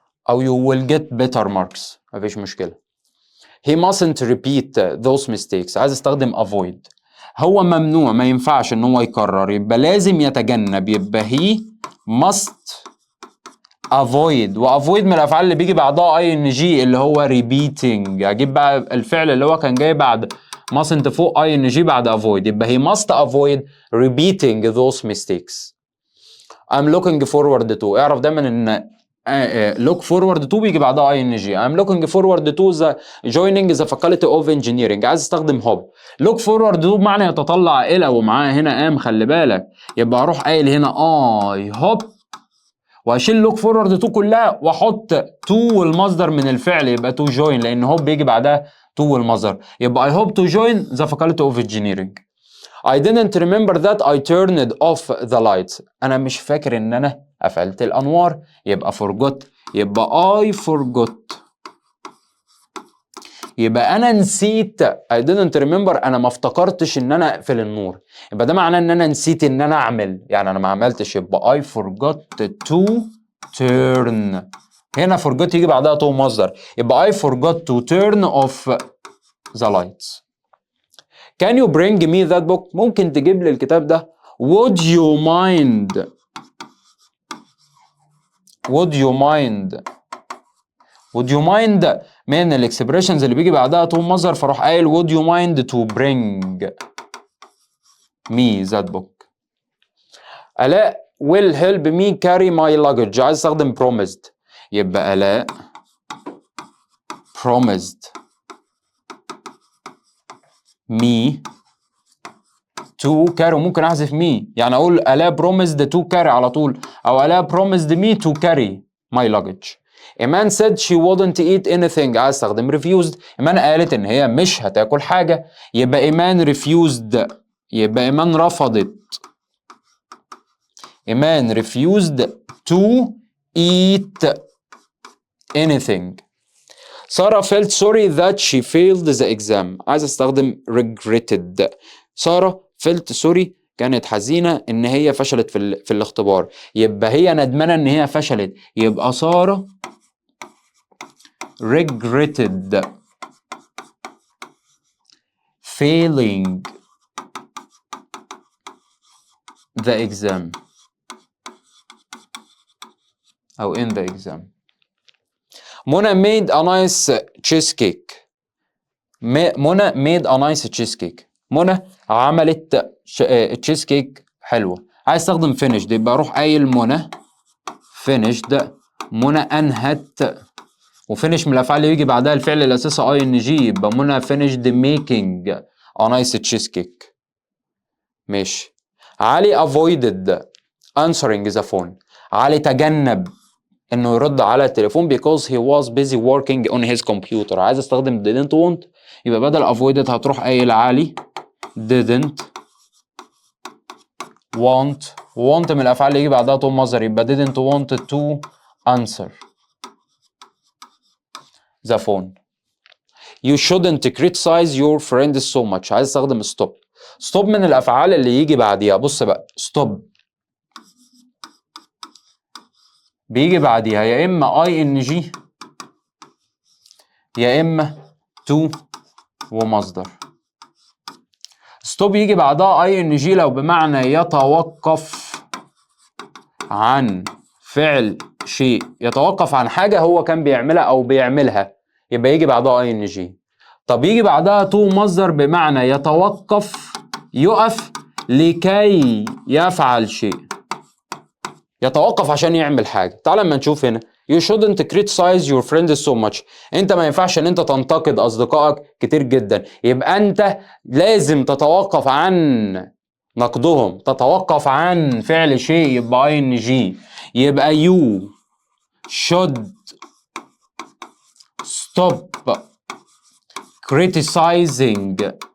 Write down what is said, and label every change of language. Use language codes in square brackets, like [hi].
[en] او you will get better marks. [ar] مفيش مشكلة. [en] he mustn't repeat those mistakes. [ar] عايز استخدم avoid. هو ممنوع، ما ينفعش ان هو يكرر، يبقى لازم يتجنب، يبقى [en] he must avoid. [ar] وavoid من الافعال اللي بيجي بعدها ing اللي هو repeating. اجيب بقى الفعل اللي هو كان جاي بعد mustn't فوق ing بعد avoid، يبقى [en] he must avoid repeating those mistakes. I'm looking forward to. [ar] اعرف دايما ان [en] look forward to [ar] بيجي بعدها ing. [en] I'm looking forward to the joining the faculty of engineering. [ar] عايز استخدم hope. [en] look forward to [ar] بمعنى يتطلع الى، ومعاه هنا am، خلي بالك، يبقى اروح قايل هنا [en] I hope [ar] واشيل look forward to كلها واحط to والمصدر من الفعل، يبقى to join، لان hope بيجي بعدها to والمصدر، يبقى [en] I hope to join the faculty of engineering. I didn't remember that I turned off the lights. [ar] أنا مش فاكر إن أنا قفلت الأنوار، يبقى forgot، يبقى [en] I forgot. [ar] يبقى أنا نسيت. [en] I didn't remember، [ar] أنا ما افتكرتش إن أنا أقفل النور، يبقى ده معناه إن أنا نسيت إن أنا أعمل، يعني أنا ما عملتش، يبقى [en] I forgot to turn. [ar] هنا forgot يجي بعدها to مصدر، يبقى [en] I forgot to turn off the lights. Can you bring me that book؟ [ar] ممكن تجيب لي الكتاب ده. [en] Would you mind؟ Would you mind؟ Would you mind [ar] من الاكسبريشنز اللي بيجي بعدها تو مصدر، فاروح قايل [en] would you mind to bring me that book. آلاء will help me carry my luggage. [ar] عايز استخدم [en] promised، يبقى آلاء promised me to carry. [ar] ممكن احذف me، يعني اقول آلاء [en] promised to carry [ar] على طول، او آلاء [en] promised me to carry my luggage. إيمان said she wouldn't eat anything. [ar] عايز استخدم refused. إيمان قالت ان هي مش هتاكل حاجة، يبقى إيمان refused، يبقى إيمان رفضت. [en] إيمان refused to eat anything. سارة felt sorry that she failed the exam. [ar] عايز استخدم regretted. سارة [en] felt sorry [ar] كانت حزينة ان هي فشلت في الاختبار، يبقى هي ندمانة ان هي فشلت، يبقى سارة [en] regretted failing the exam [ar] او in the exam. [en] منى made a nice cheesecake. منى made a nice cheesecake. [ar] منى عملت تشيز كيك حلوه. عايز استخدم finished، يبقى اروح قايل منى finished. منى انهت، وفينش من الافعال اللي يجي بعدها الفعل الاساسي ing، يبقى منى [en] finished making a nice cheesecake. [ar] ماشي. [en] علي avoided answering the phone. [ar] علي تجنب انه يرد على التليفون [en] because he was busy working on his computer. [ar] عايز استخدم didn't want، يبقى بدل avoided هتروح قايل علي didn't want من الافعال اللي يجي بعدها تو مصدر، يبقى [en] didn't want to answer the phone. You shouldn't criticize your friends so much. [ar] عايز استخدم stop من الافعال اللي يجي بعديها. بص بقى stop بيجي بعديها يا اما ing يا اما to ومصدر. stop يجي بعدها ing لو بمعنى يتوقف عن فعل شيء، يتوقف عن حاجة هو كان بيعملها أو بيعملها، يبقى يجي بعدها ing. طب يجي بعدها تو مصدر بمعنى يتوقف، يقف لكي يفعل شيء، يتوقف عشان يعمل حاجة. تعال لما نشوف هنا [en] You shouldn't criticize your friends so much. [ar] انت ما ينفعش ان انت تنتقد اصدقائك كتير جدا، يبقى انت لازم تتوقف عن نقدهم، تتوقف عن فعل شيء، يبقى ing. [en] يبقى you should stop criticizing.